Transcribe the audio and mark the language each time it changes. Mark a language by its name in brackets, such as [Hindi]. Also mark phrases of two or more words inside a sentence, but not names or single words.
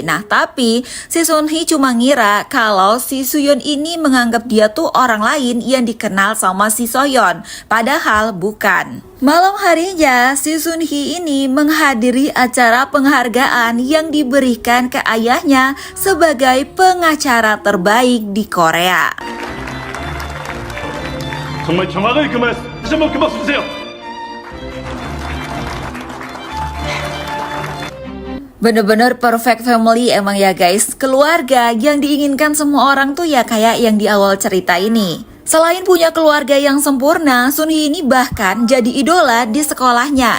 [Indonesian] Nah tapi si Sun Hee cuma ngira kalau si Suyeon ini menganggap dia tuh orang lain yang dikenal sama si Soyeon. Padahal bukan. Malam harinya si Sun Hee ini menghadiri acara penghargaan yang diberikan ke ayahnya sebagai pengacara terbaik di Korea. [Korean] 정말 정확하게 그 말 다시 한번 그 말씀 주세요. [Indonesian] Bener-bener [English] perfect family [Indonesian] emang ya guys. Keluarga yang diinginkan semua orang tuh ya kayak yang di awal cerita ini. Selain punya keluarga yang sempurna, Sun Hee ini bahkan jadi idola di sekolahnya.